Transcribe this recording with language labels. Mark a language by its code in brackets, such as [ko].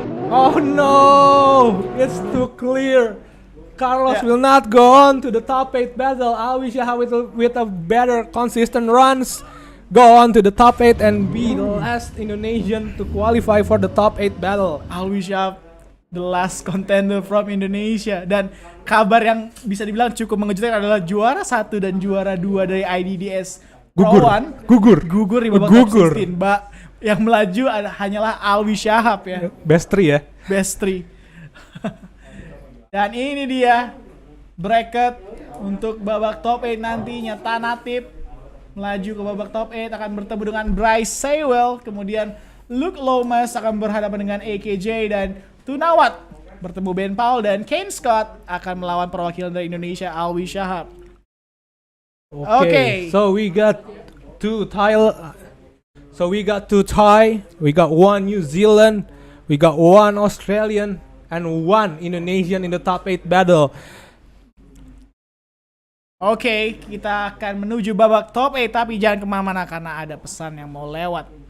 [en] Oh no! It's too clear. Carlos will not go on to the top 8 battle. Alwi Shahab with a better consistent runs go on to the top 8 and be the last Indonesian to qualify for the top 8 battle. Alwi Shahab, the last contender from Indonesia. [id] Dan kabar yang bisa dibilang cukup mengejutkan adalah juara 1 dan juara 2 dari IDDS gugur di babak top 16. Yang melaju hanyalah Alwi Shahab ya. [en] Best 3. [id] Dan ini dia bracket untuk babak top 8 nantinya. Tanatip melaju ke babak top 8 akan bertemu dengan Bryce Sewell, kemudian Luke Lomas akan berhadapan dengan AKJ, dan Tunawat bertemu Ben Paul, dan Kane Scott akan melawan perwakilan dari Indonesia Alwi Shahab. [en] Okay. So we got two Thai, we got one New Zealand, we got one Australian, and one Indonesian in the top 8 battle. [id] Oke, kita akan menuju babak top 8, tapi jangan kemana-mana karena ada pesan yang mau lewat.